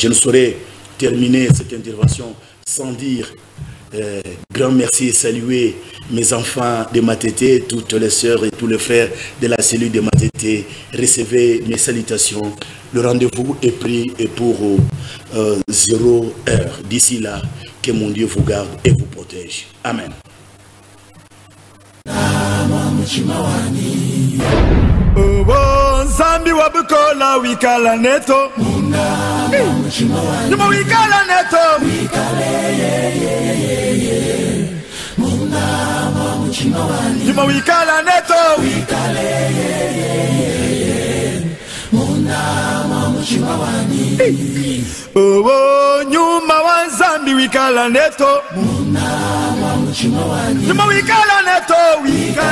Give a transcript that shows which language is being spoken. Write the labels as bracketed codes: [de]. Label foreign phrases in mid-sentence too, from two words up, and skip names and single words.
[fr] Je ne saurais terminer cette intervention sans dire grand merci et saluer mes enfants de Matete, toutes les sœurs et tous les frères de la cellule de Matete. Recevez mes salutations. Le rendez-vous est pris pour 0 heure. D'ici là, que mon Dieu vous garde et vous protège. Amen. [kg] Zambi wabukola wikala neto Numa wikala neto Numa wikala neto Oh, nyuma wa Zambi wikala neto Numa wikala neto